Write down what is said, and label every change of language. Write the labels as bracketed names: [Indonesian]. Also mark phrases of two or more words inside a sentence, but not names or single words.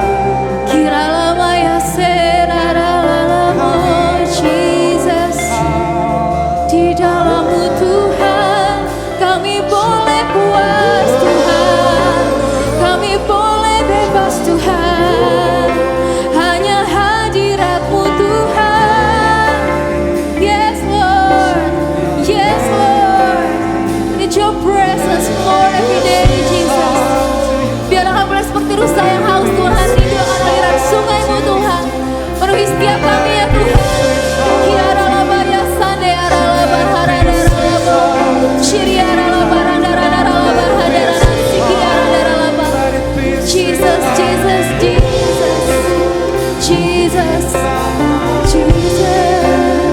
[Indonesian] Kiralamayaseralalamo Jesus. Di dalam-Mu Tuhan kami boleh puas Tuhan, kami boleh bebas Tuhan. Hanya hadirat-Mu Tuhan. [English] Yes Lord, yes Lord. Need your presence more every day Jesus. [Indonesian] Biarlah kami boleh seperti rusa yang haus Tuhan, rindu akan aliran sungai-Mu Tuhan. Penuhi setiap kami ya Tuhan. Kiaralabayasande aralabarharadalalabo. Shiriaralabarandaralalabahadaranasi kiaradaralaba. Jesus, Jesus, Jesus. Jesus, Jesus.